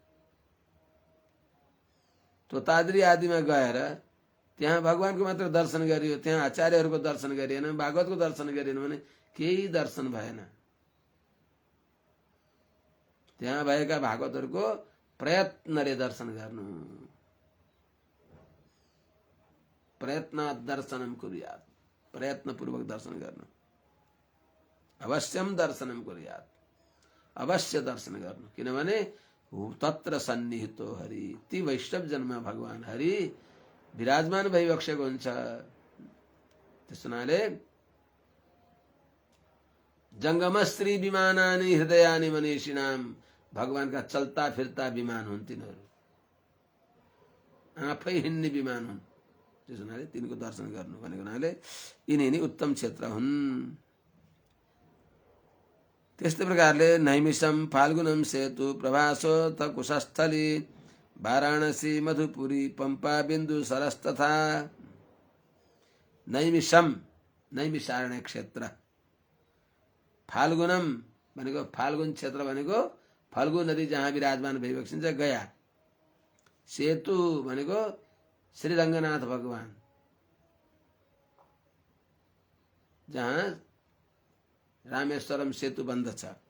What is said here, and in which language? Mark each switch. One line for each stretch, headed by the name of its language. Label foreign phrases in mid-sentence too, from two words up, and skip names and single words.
Nepali: तोताद्री आदिमा गएर त्यहाँ भगवानको मात्र दर्शन गरियो, त्यहाँ आचार्यहरूको दर्शन गरिएन, भागवतको दर्शन गरिएन भने केही दर्शन भएन। त्यहाँ भएका भागवतहरूको प्रयत्नले दर्शन गर्नु,
Sanskrit: प्रयत्न दर्शनम कुर्यात्,
Nepali: प्रयत्नपूर्वक दर्शन गर्नु।
Sanskrit: अवश्यम दर्शनम कुर्यात्,
Nepali: अवश्य दर्शन गर्नु।
Sanskrit: किनभने तत्र सन्निहितो हरि,
Nepali: ती वैष्णव जनमा भगवान हरि विराजमान भइबक्सेको हुन्छ। त्यस हुनाले
Sanskrit: जङ्गमस्त्री विमानानि हृदयानि मनीषिणाम,
Nepali: भगवानका चल्ता फिर्ता विमान हुन् तिनीहरू। आफै हिँड्ने विमान हुन्। त्यसो हुनाले तिनको दर्शन गर्नु भनेको हुनाले यिनी नै उत्तम क्षेत्र हुन्। त्यस्तै प्रकारले
Sanskrit: नैमिषम फाल्गुनम सेतु प्रभासो त कुशस्थली वाराणसी मधुपुरी पम्पा बिन्दु सरस्तथा।
Nepali: नैमिषम नैमिषारण्य क्षेत्र, फाल्गुनम भनेको फाल्गुन क्षेत्र भनेको फाल्गु नदी जहाँ विराजमान भइबक्सिन्छ गया। सेतु भनेको श्री रङ्गनाथ भगवान जहाँ रामेश्वरम सेतु बन्दछ।